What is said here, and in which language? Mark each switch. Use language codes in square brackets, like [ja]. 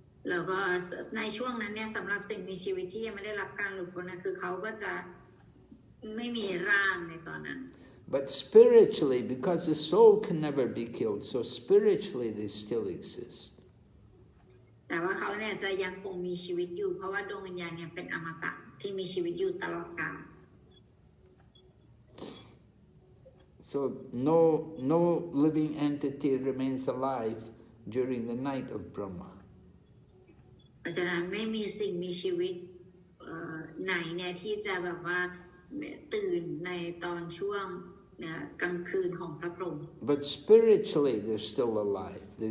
[th] แล้วก็ในช่วงนั้นเนี่ยสำหรับสิ่งมีชีวิตที่ยังไม่ได้รับการหลุดพ้นนะคือเขาก็จะไม่มีร่างในตอนนั้น [en] But spiritually, because the soul can never be killed, so spiritually they still exist. [th] แต่ว่าเขาเนี่ยจะยังคงมีชีวิตอยู่เพราะว่าดวงวิญญาณเนี่ยเป็นอมตะที่มีชีวิตอยู่ตลอดกาล [en] So no living entity remains alive during the night of Brahma. [th] เพราะฉะนั้นไม่มีสิ่งมีชีวิตไหนเนี่ยที่จะแบบว่าตื่นในตอนช่วงกลางคืนของพระพรหม [en] But spiritually they're still alive.